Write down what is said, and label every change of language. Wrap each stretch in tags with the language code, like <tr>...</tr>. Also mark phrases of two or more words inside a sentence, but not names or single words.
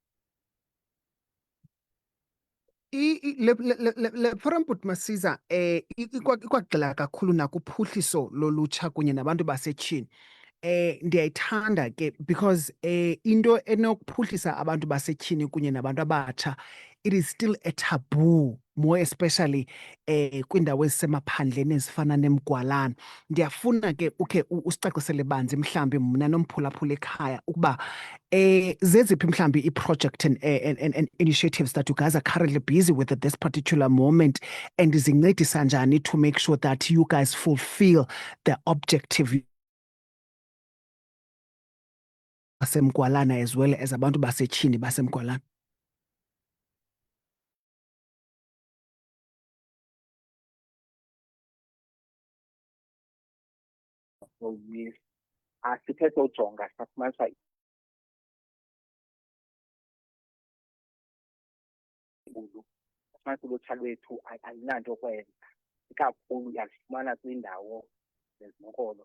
<xh>Le forum but Masiza ikwagxila kakhulu nakuphuhliso lolutsha kunye nabantu basetyhini. Ndiyayithanda ke because into enokuphuhlisa abantu basetyhini kunye nabantu abatsha</xh> <en>it is still a taboo more especially</en> <xh>kwindawo ezisemaphandleni ezifana neMgwalana. Ndiyafuna ke ukhe usicacisele banzi mhlambi mna nomphulaphula ekhaya ukuba zeziphi mhlambi</xh> <en>i-project and initiatives that you guys are currently busy with at this particular moment,</en> <xh>and zincedisa njani</xh> <en>to make sure that you guys fulfill the objective</en> <xh>baseMgwalana</xh> <en>as well as</en> <xh>abantu basetyhini baseMgwalana.</xh> <en>So yes,</en> <xh>asithethe ujonga safumanisa ulutsha lwethu alinanto kwenza, ikakhulu yazifumana kwindawo zezinkolo.</xh>